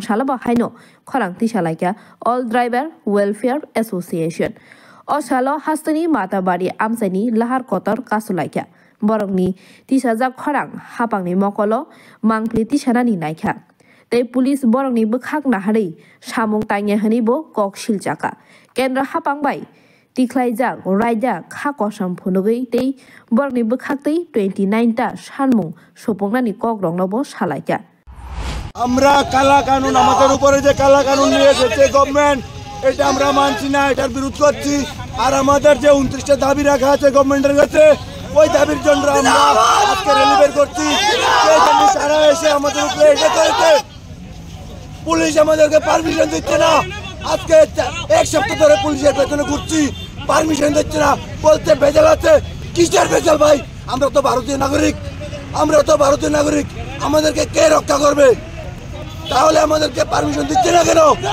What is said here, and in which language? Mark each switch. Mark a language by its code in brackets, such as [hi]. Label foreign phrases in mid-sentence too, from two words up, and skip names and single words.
[trp] salaba haino khorang tisalaika All Driver Welfare Association osalo hastani matabari amsaini lahar kotor kasulaika borokni tisajak khorang hapangni mokolo mangpli tisanani naikha tei police borokni bekhak naharei samung tangya hinibo kok siljaka kendra hapang bai tiklaijak raijak khakosam phunugui tei borokni bekhaktei 29 ta sanmung sopongnani kogrongnobo salaika [bn] আমরা কালা কানুন আমাদের উপরে যে কালা কানুন নিয়ে এসেছে গভর্নমেন্ট এটা আমরা মানছি না এটার বিরোধ করছি আর আমাদের যে 29টা দাবি রাখা আছে গভর্নমেন্টের কাছে ওই দাবির জন্য আমরা আজকে র্যালি বের করছি সেই জন্য সারা এসে আমাদের উপরে এটা করেছে পুলিশ আমাদেরকে পারমিশন দিচ্ছে না আজকে এক সপ্তাহ ধরে পুলিশের পেছনে ঘুরছি পারমিশন দিচ্ছে না বলতে ভেজাল আছে কিসের ভেজাল ভাই আমরা তো ভারতীয় নাগরিক আমাদেরকে কে রক্ষা করবে তাহলে আমাদেরকে পারমিশন দিচ্ছে না কেন